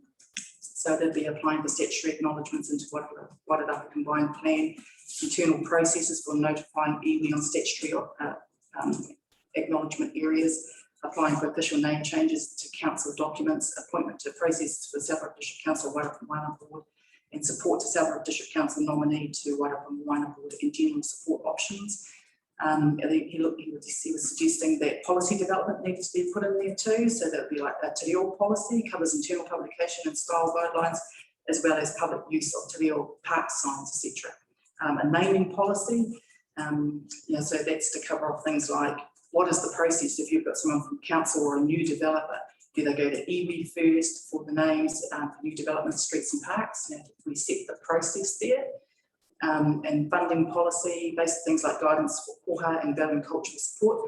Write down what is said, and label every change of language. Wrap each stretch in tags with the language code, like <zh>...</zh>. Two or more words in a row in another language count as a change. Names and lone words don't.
<en>So they'd be applying for statutory acknowledgements into Wairarapa combined plan, internal processes for notifying iwi on statutory acknowledgement areas, applying for official name changes to council documents, appointment to processes for South District Council Wairarapa Board, and support to South District Council nominee to Wairarapa Board and general support options. And he was suggesting that policy development needs to be put in there too. So that would be like a</en> <mi>te reo</mi> <en>policy, covers internal publication and style guidelines, as well as public use of</en> <mi>te reo</mi> <en>park signs, etc. A naming policy, so that's to cover off things like what is the process if you've got someone from council or a new developer. Do they go to iwi first for the names for new development, streets and parks? We set the process there. And funding policy, basic things like guidance for koha and valuing cultural support.</en>